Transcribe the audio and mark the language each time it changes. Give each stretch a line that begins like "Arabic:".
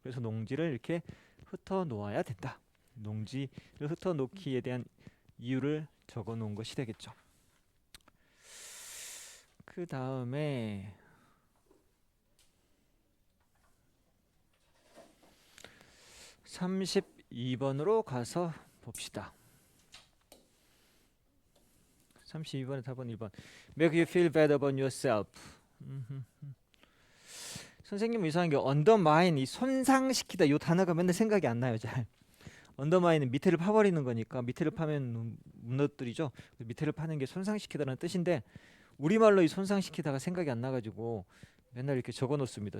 Korean: 그래서 농지를 이렇게 흩어 놓아야 된다. 농지를 흩어 놓기에 대한 이유를 적어 놓은 것이 되겠죠. 그 다음에 32번으로 가서 봅시다. 32번의 답은 1번.
English: Make you feel better about yourself.
Korean: 선생님은 이상한 게 undermine 이 손상시키다 이 단어가 맨날 생각이 안 나요. 잘. undermine은 밑에를 파버리는 거니까 밑에를 파면 무너뜨리죠. 밑에를 파는 게 손상시키다라는 뜻인데 우리말로 이 손상시키다가 생각이 안 나가지고 맨날 이렇게 적어놓습니다.